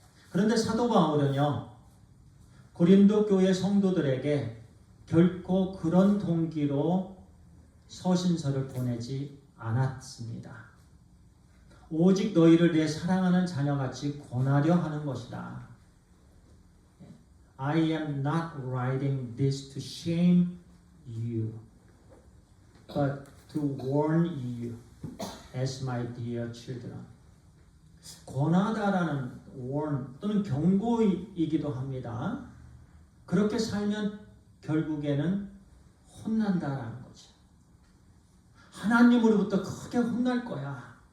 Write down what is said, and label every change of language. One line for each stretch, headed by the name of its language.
Korean: 그런데 사도 바울은요, 고린도 교회 성도들에게 결코 그런 동기로 서신서를 보내지 않았습니다. 오직 너희를 내 사랑하는 자녀같이 권하려 하는 것이다.
English: I am not writing this to shame you, but to warn you as my dear children.
Korean: 권하다라는 warn 또는 경고이기도 합니다. 그렇게 살면 결국에는 혼난다라는 거죠. 하나님으로부터 크게 혼날 거야.